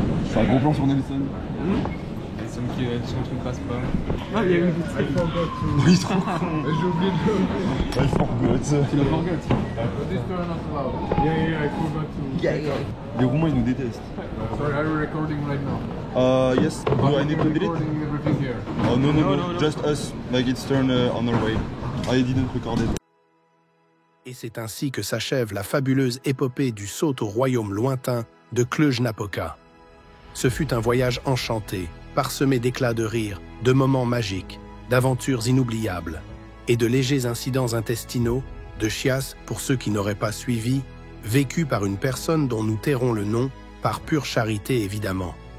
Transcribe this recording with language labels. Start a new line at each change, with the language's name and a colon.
French: C'est un gros plan sur Nelson. Son truc passe pas. Ah, il y a une Il se rend con. J'ai oublié de... Il
English: forgot.
French: Tu l'as
English: forgot. Yeah, I forgot to...
French: Les Roumains, ils nous détestent.
English: Sorry, are you recording right now? Yes. Do I need to delete? Recording everything here. Oh no. Just us. Like it's turned on our way. I didn't record it.
French: Et c'est ainsi que s'achève la fabuleuse épopée du saut au royaume lointain de Cluj-Napoca. Ce fut un voyage enchanté, parsemé d'éclats de rire, de moments magiques, d'aventures inoubliables et de légers incidents intestinaux, de chiasses pour ceux qui n'auraient pas suivi, vécus par une personne dont nous tairons le nom, par pure charité évidemment.